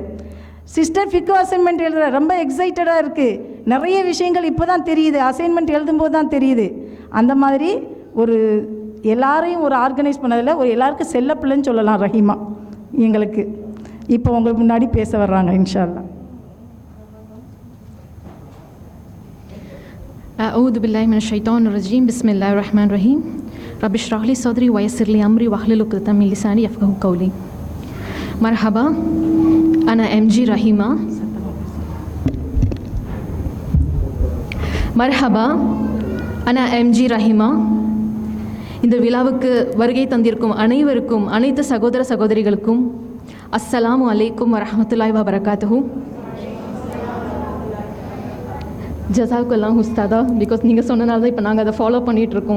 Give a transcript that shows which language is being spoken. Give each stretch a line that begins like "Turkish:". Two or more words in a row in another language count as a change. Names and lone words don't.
Tamil: சிஸ்டர் ஃபிக்கு அசைன்மெண்ட் எழுதுகிற, ரொம்ப எக்ஸைட்டடாக இருக்குது. நிறைய விஷயங்கள் இப்போ தான் தெரியுது, அசைன்மெண்ட் எழுதும்போது தான் தெரியுது. அந்த மாதிரி ஒரு எல்லாரையும் ஒரு ஆர்கனைஸ் பண்ணதில் ஒரு எல்லாருக்கும் செல்ல பிள்ளைன்னு சொல்லலாம் ரஹீமா எங்களுக்கு. இப்போ உங்களுக்கு முன்னாடி பேச வர்றாங்க
Arabic: إن شاء الله. أعوذ بالله من الشيطان الرجيم. بسم الله الرحمن الرحيم. رب اشرح لي صدري ويسر لي أمري واحلل عقدة من لساني يفقهوا قولي. مرحبا، أنا MG رحيمة. مرحبا، أنا MG رحيمة.
Tamil: இந்த விழாவுக்கு வருகை தந்திருக்கும் அனைவருக்கும், அனைத்து சகோதர சகோதரிகளுக்கும்
Arabic: السلام عليكم ورحمة الله وبركاته. جزاك الله أستاذة,
Tamil: பிகாஸ் நீங்கள் சொன்னனால தான் இப்போ நாங்கள் அதை ஃபாலோ பண்ணிகிட்ருக்கோம்.